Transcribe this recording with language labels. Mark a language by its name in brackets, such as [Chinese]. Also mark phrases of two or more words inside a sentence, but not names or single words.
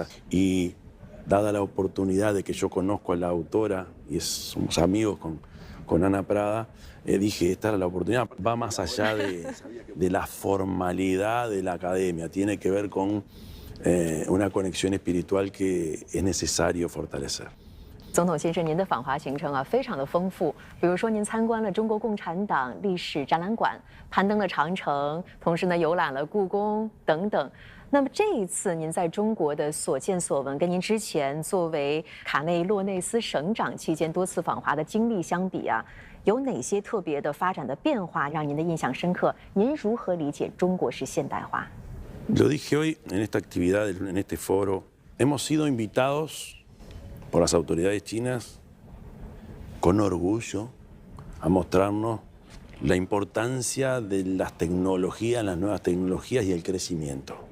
[Spanish] Y dada la oportunidad de que yo conozco a la autora y somos amigos con Ana Prada, dije, esta era la oportunidad. Va más allá de la formalidad de la academia, tiene que ver con una conexión espiritual que es necesario fortalecer. [Chinese] 总统先生，您的访华行程非常的丰富。比如说，您参观了中国共产党历史展览馆，攀登了长城，同时呢游览了故宫等等。那么这一次您在中国的所见所闻，跟您之前作为卡内洛内斯省长期间多次访华的经历相比有哪些特别的发展的变化让您的印象深刻？您如何理解中国式现代化？ [Spanish] Lo dije hoy en esta actividad, en este foro, hemos sido invitados por las autoridades chinas con orgullo a mostrarnos la importancia de las tecnologías, las nuevas tecnologías y el crecimiento.